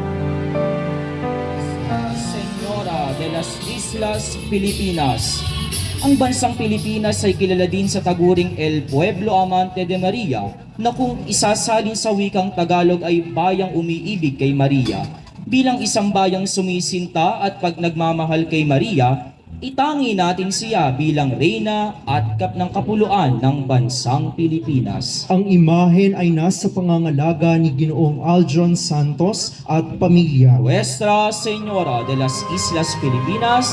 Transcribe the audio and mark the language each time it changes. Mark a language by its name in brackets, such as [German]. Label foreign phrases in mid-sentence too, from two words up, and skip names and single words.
[Spanish] Señora de las Islas Pilipinas, [Filipino] Ang bansang Pilipinas ay kilala din sa taguring [Spanish] El Pueblo Amante de Maria [Filipino] na kung isasalin sa wikang Tagalog ay bayang umiibig kay Maria. Bilang isang bayang sumisinta at pag nagmamahal kay Maria, itangi natin siya bilang reyna at kap ng kapuluan ng bansang Pilipinas. Ang imahen ay nasa pangangalaga ni Ginoong Aljon Santos at pamilya. [Spanish] Nuestra Señora de las Islas Filipinas,